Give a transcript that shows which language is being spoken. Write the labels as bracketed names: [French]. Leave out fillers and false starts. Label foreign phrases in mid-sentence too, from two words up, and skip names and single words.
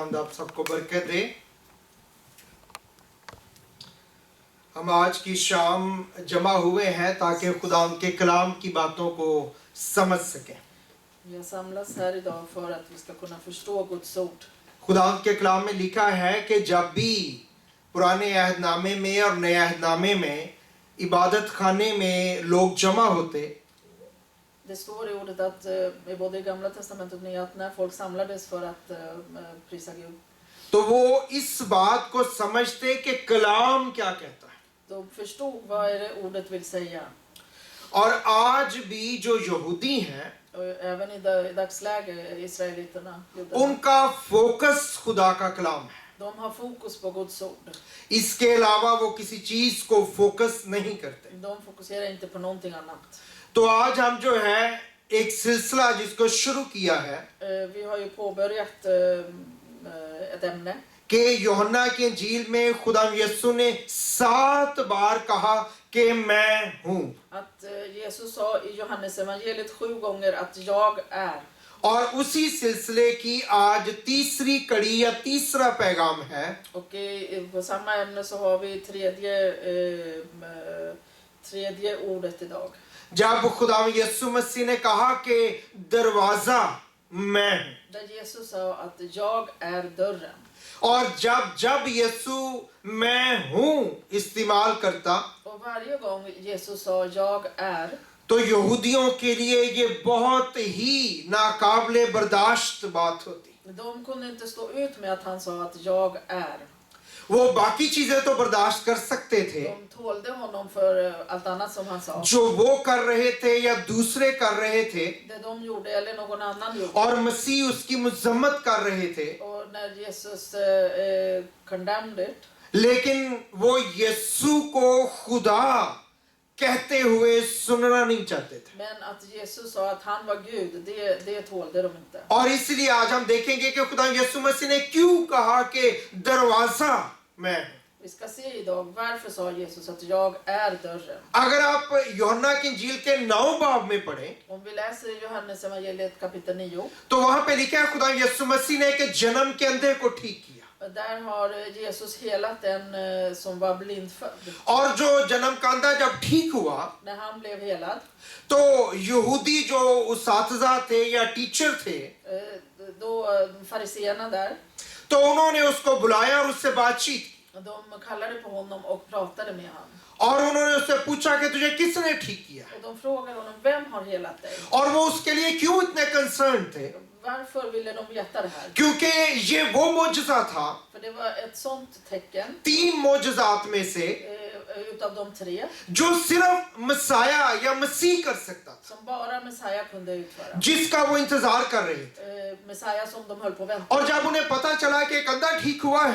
[Hindi] खुदावंद आप सबको बरकत दे। हम आज की शाम जमा हुए हैं ताकि खुदावंद के कलाम की बातों को समझ सकें। [Swedish] Vi har samlats här idag för att vi ska kunna förstå Guds ord. [Hindi] खुदावंद के कलाम में लिखा है कि जब भी पुराने अहदनामे में और नए अहदनामे में इबादत खाने में लोग जमा होते, [Swedish] Det står i ordet att i både i Gamla testamentet och Nya att när folk samlades för att prisa Gud, [Hindi] तो वो इस बात को समझते कि कलाम क्या कहता है। [Swedish] de förstod vad är det ordet vill säga. [Hindi] और आज भी जो यहूदी हैं, [Swedish] Och även i dagsläget israeliterna, judarna, [Hindi] उनका फोकस खुदा का कलाम है। [Swedish] de har fokus på Guds ord. [Hindi] इसके अलावा वो किसी चीज को फोकस नहीं करते। [Swedish] De fokuserar inte på någonting annat. [Hindi] तो आज हम जो है एक सिलसिला जिसको शुरू किया है [Swedish] Vi har ju påbörjat ett ämne. [Hindi] कि यूहन्ना की इंजील में खुदा यीशु ने 7 बार कहा कि मैं हूं, [Swedish] Att Jesus sa i Johannes evangeliet 7 gånger att jag är. [Hindi] और उसी सिलसिले की आज तीसरी कड़ी या तीसरा पैगाम है। [Swedish] Och på samma ämne så har vi tredje ordet idag. [Hindi] जब खुदा यीशु मसीह ने कहा कि दरवाजा मैं हूं, [Swedish] Där Jesus sa att jag är dörren. [Hindi] और जब यीशु मैं हूं इस्तेमाल करता [Swedish] Och varje gång Jesus sa jag är, [Hindi] तो यहूदियों के लिए ये बहुत ही नाकाबिले बर्दाश्त बात होती। [Swedish] de kunde inte stå ut med att han sa att jag är. [Hindi] वो बाकी चीजें तो बर्दाश्त कर सकते थे [Swedish] De tålde honom för allt annat som han sa. [Hindi] जो वो कर रहे थे या दूसरे कर रहे थे, [Swedish] Det de gjorde eller någon annan gjorde. [Hindi] और मसीह उसकी मजम्मत कर रहे थे, [Swedish] Och när Jesus [English] condemned it, [Hindi] लेकिन वो यीशु को खुदा कहते हुए सुनना नहीं चाहते थे। [Swedish] men att Jesus sa att han var Gud, det tålde de inte. [Hindi] और इसलिए आज हम देखेंगे कि खुदा यीशु मसीह ने क्यों कहा कि दरवाजा मैं हूं। [Swedish] Vi ska se idag varför sa Jesus att jag är dörren. [Hindi] अगर आप यूहन्ना की इंजील के 9 बाब में पढ़ें [Swedish] Om vi läser i Johannes evangeliet kapitel 9, [Hindi] तो वहां पे लिखा है खुदा यीशु मसीह ने एक जन्म के अंधे को ठीक किया, [Swedish] där har Jesus helat en som var blindfödd. [Hindi] और जो जन्म का अंधा जब ठीक हुआ [Swedish] När han blev helad, [Hindi] तो यहूदी जो उसातिज़ा थे या टीचर थे, [Swedish] då fariseerna där, [Hindi] तो उन्होंने उसको बुलाया और उससे बातचीत की, [Swedish] de kallade på honom och pratade med honom. [Hindi] और उन्होंने उससे पूछा कि तुझे किसने ठीक किया, [Swedish] Och de frågade honom, vem har helat dig? [Hindi] और वो उसके लिए क्यों इतने कंसर्न थे, [Swedish] Varför ville de veta det här? [Hindi] क्योंकि ये वो मोजज़ा था [Swedish] För det var ett sånt tecken [Hindi] 3 मोजज़ात में से [Swedish] utav de 3 [Hindi] जो सिर्फ मसाया या मसीह कर सकता था, [Swedish] som bara Messiah kunde utföra. [Hindi] जिसका वो इंतजार कर रहे थे। [Swedish] Messiah som de höll på att vänta. [Hindi] और जब उन्हें पता चला कि एक अंधा ठीक हुआ है